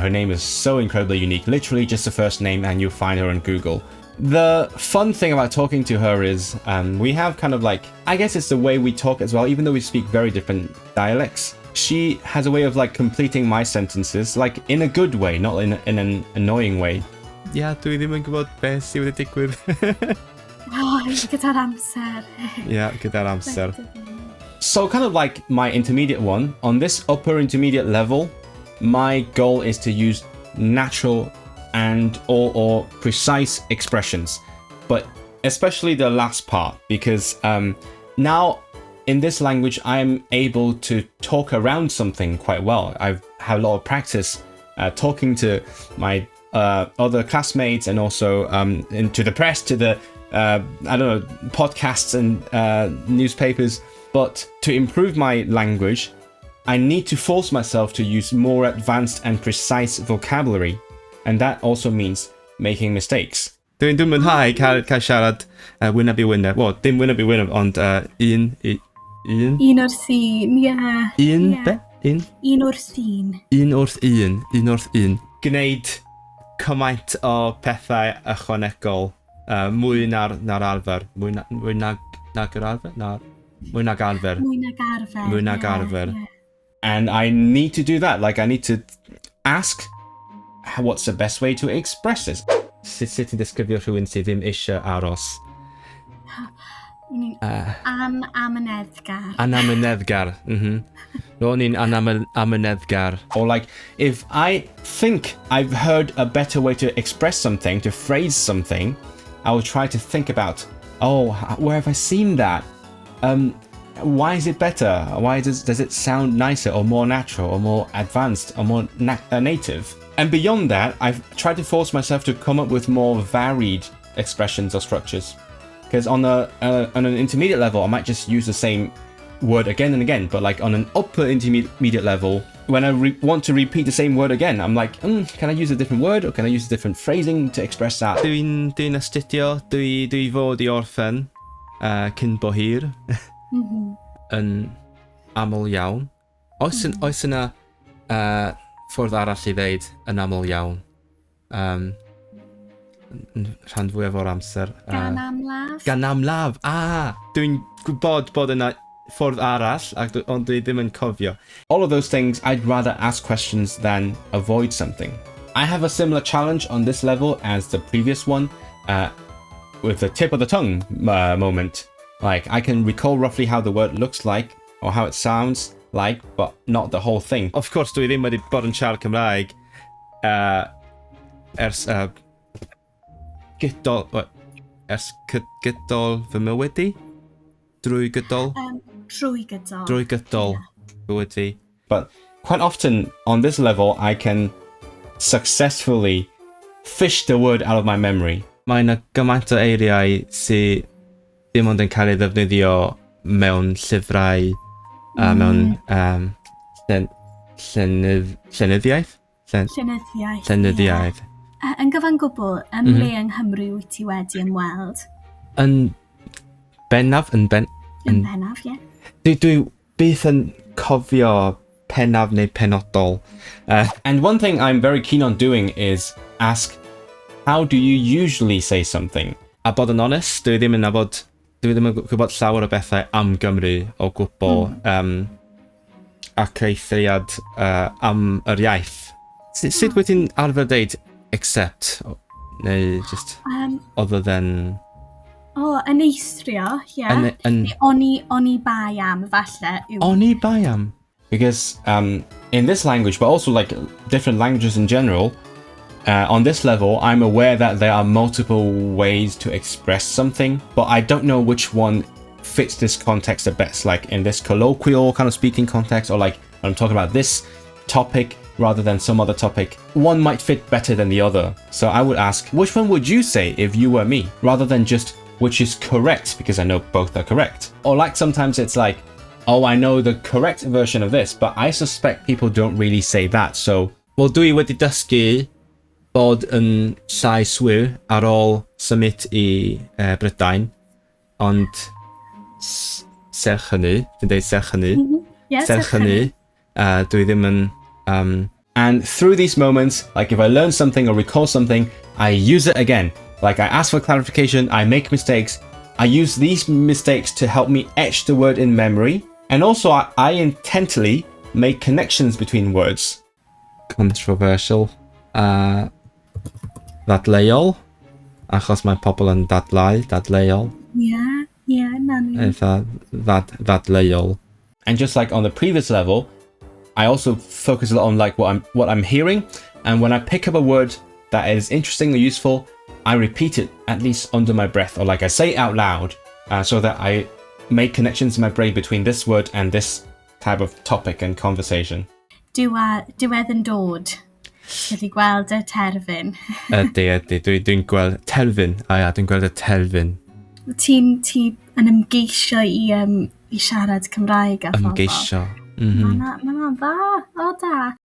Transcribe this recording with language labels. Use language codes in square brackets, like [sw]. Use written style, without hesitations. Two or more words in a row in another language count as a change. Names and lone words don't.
[en] Her name is so incredibly unique, literally just the first name and you'll find her on Google. The fun thing about talking to her is we have kind of like, I guess it's the way we talk as well, even though we speak very different dialects. She has a way of like completing my sentences, like in a good way, not in an annoying way. Yeah, [cy] dwi ddim yn gwybod beth sydd wedi digwydd. Gyda'r amser. Yeah, gyda'r amser. [en] So kind of like my intermediate one, on this upper intermediate level, my goal is to use natural and or precise expressions, but especially the last part, because now in this language I'm able to talk around something quite well. I've had a lot of practice talking to my other classmates and also into the press, to the I don't know, podcasts and newspapers. But to improve my language, I need to force myself to use more advanced and precise vocabulary. And that also means making mistakes. [cy] Dwi'n mwynhau cael siarad wyneb I wyneb. Wel, dim wyneb I wyneb, ond un wrth un, ie. Un, be? Un wrth un. Un wrth un. Gwneud cymaint o pethau ychwanegol, mwy na'r arfer. Mwy nag arfer? Mwy nag arfer. [en] And I need to do that. Like, I need to ask what's the best way to express this. [cy] Sut yn disgrifio rhywun sydd ddim eisiau aros? Anamyneddgar. Anamyneddgar. Ro'n i'n anamyneddgar. [en] Or like, if I think I've heard a better way to express something, to phrase something, I will try to think about, oh, where have I seen that? Why is it better? Why does it sound nicer or more natural or more advanced or more native? And beyond that, I've tried to force myself to come up with more varied expressions or structures. Because on an intermediate level, I might just use the same word again and again, but like on an upper intermediate level, when I want to repeat the same word again, I'm like, can I use a different word or can I use a different phrasing to express that? [cy] Dwi'n astudio, dwi fod I orffen cyn bo hir yn aml iawn. Oes yna ffordd arall I ddeud yn aml iawn? Rhan fwyaf o'r amser. Gan amlaf. Dwi'n gwybod bod yna ffordd arall, ond dwi ddim yn cofio. [en] All of those things, I'd rather ask questions than avoid something. I have a similar challenge on this level as the previous one, with the tip of the tongue moment. Like, I can recall roughly how the word looks like, or how it sounds like, but not the whole thing. Of course, [cy] dwi ddim wedi bod yn siarad Cymraeg ers gydol fy mywyd I? Drwy gydol mywyd I. [en] But quite often on this level, I can successfully fish the word out of my memory. [cy] Mae yna gymaint o eiriau sydd dim ond yn cael ei ddefnyddio mewn llyfrau, mewn llenyddiaeth? Llenyddiaeth. Yn gyfan gwbl, ble yng Nghymru wyt ti wedi ymweld? Yn bennaf? Yn bennaf, ie. Dwi byth yn cofio pennaf neu penodol. [en] And one thing I'm very keen on doing is ask, how do you usually say something? [cy] A bod yn honest, dwi ddim yn gwybod llawer o bethau am Gymru o gwbl, ac eithriad am yr iaith. Sut wyt ti'n arfer deud except, neu [en] just other than? [cy] Yn eithrio, ie. Oni bai am, falle. Oni bai am? [en] Because in this language, but also like different languages in general, on this level, I'm aware that there are multiple ways to express something, but I don't know which one fits this context the best. Like in this colloquial kind of speaking context, or like when I'm talking about this topic, rather than some other topic, one might fit better than the other. So I would ask, which one would you say if you were me, rather than just which is correct, because I know both are correct. Or like sometimes it's like, oh, I know the correct version of this, but I suspect people don't really say that. [cy] So wel dwi wedi dysgu bod yn llai swir ar ôl symud I Brydain, ond serch hynny, dwi'n deud serch hynny, serch hynny, dwi ddim yn... [en] And through these moments, like if I learn something or recall something, I use it again. Like I ask for clarification, I make mistakes, I use these mistakes to help me etch the word in memory, and also I intently make connections between words. Controversial. [cy] Dadleuol, achos mae pobl yn dadleuol. Nani. Dadleuol. [en] And just like on the previous level, I also focus a lot on like what I'm hearing, and when I pick up a word that is interesting or useful, I repeat it at least under my breath, or like I say it out loud, so that I make connections in my brain between this word and this type of topic and conversation. [cy] Diwedd yn dod. Wedi gweld y terfyn. Ydy, dwi'n gweld terfyn. Dwi'n gweld y terfyn. Ti yn ymgeisio I siarad Cymraeg a phobl. Ymgeisio. Mae'n dda, o da.